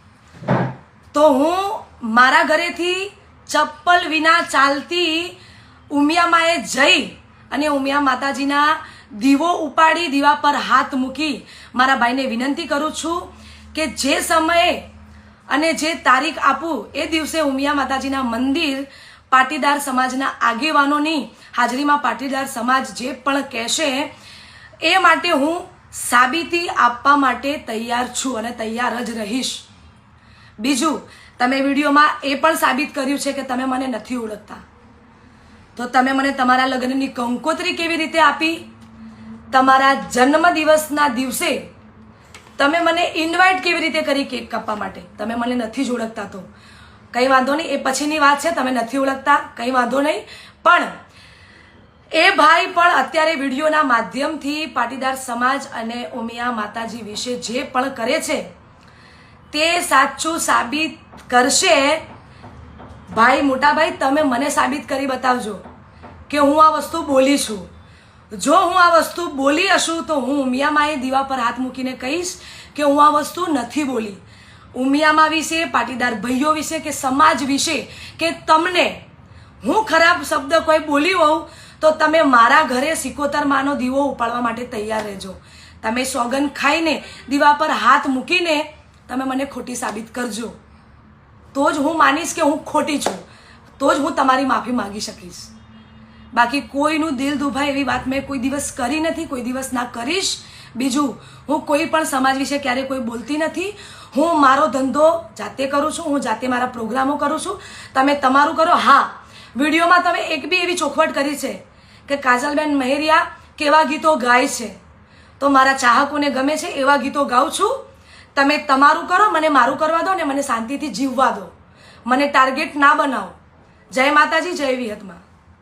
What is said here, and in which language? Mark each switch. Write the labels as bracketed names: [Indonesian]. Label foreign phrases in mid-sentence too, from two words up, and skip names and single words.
[Gujarati] તો હું મારા ઘરેથી ચપ્પલ વિના ચાલતી ઉમિયા માએ જઈ અને ઉમિયા માતાજીના દીવો ઉપાડી દીવા પર હાથ મૂકી મારા ભાઈને વિનંતી કરું છું કે જે સમય અને જે તારીખ આપું એ દિવસે ઉમિયા માતાજીના મંદિર પાટીદાર સમાજના આગેવાનોની હાજરીમાં પાટીદાર સમાજ જે પણ કહેશે એ માટે હું સાબિતી આપવા માટે તૈયાર છું અને તૈયાર જ રહીશ। બીજું તમે વિડિયોમાં એ પણ સાબિત કર્યું છે કે તમે મને નથી ઓળખતા, તો તમે મને તમારા લગ્નની કંકોત્રી કેવી રીતે આપી? તમારા જન્મદિવસના દિવસે તમે મને ઇન્વાઇટ કેવી રીતે કરી કેક કાપવા માટે? તમે મને નથી જ ઓળખતા તો કંઈ વાંધો નહીં, એ પછીની વાત છે। તમે નથી ઓળખતા કંઈ વાંધો નહીં, પણ એ ભાઈ પણ અત્યારે વિડિયોના માધ્યમથી પાટીદાર સમાજ અને ઉમિયા માતાજી વિશે જે પણ કરે છે તે સાચું સાબિત કરશે। ભાઈ મોટા ભાઈ તમે મને સાબિત કરી બતાવજો કે હું આ વસ્તુ બોલી છું। જો હું આ વસ્તુ બોલી હોઈશ તો હું ઉમિયા માએ દીવા પર હાથ મૂકીને કહીશ કે હું આ વસ્તુ નથી બોલી। ઉમિયા મા વિશે, પાટીદાર ભાઈઓ વિશે કે સમાજ વિશે કે તમને હું ખરાબ શબ્દ કોઈ બોલી હોઉં તો તમે મારા ઘરે 71 માનો દીવો ઉપાડવા માટે તૈયાર રહેજો। તમે સોગન ખાઈને દીવા પર હાથ મૂકીને તમે મને ખોટી સાબિત કરજો, તો જ હું માનીશ કે હું ખોટી છું, તો જ હું તમારી માફી માંગી શકીશ। બાકી કોઈનું દિલ દુભાય એવી વાત મેં કોઈ દિવસ કરી નથી, કોઈ દિવસ ના કરીશ। બીજું હું કોઈ પણ સમાજ વિશે ક્યારે કોઈ બોલતી નથી। હું મારો ધંધો જાતે કરું છું, હું જાતે મારા પ્રોગ્રામો કરું છું, તમે તમારું કરો। હા, વિડિયો મેં તમે એક બી એવી ચોખવટ કરી છે કે કાજલબેન મહેરિયા કેવા ગીતો ગાય છે, તો મારા ચાહકોને ગમે છે એવા ગીતો ગાઉં છું। તમે તમારું કરો, મને મારું કરવા દો ને મને શાંતિથી જીવવા દો, મને ટાર્ગેટ ના બનાઓ। જય માતાજી, જય વિહતમા।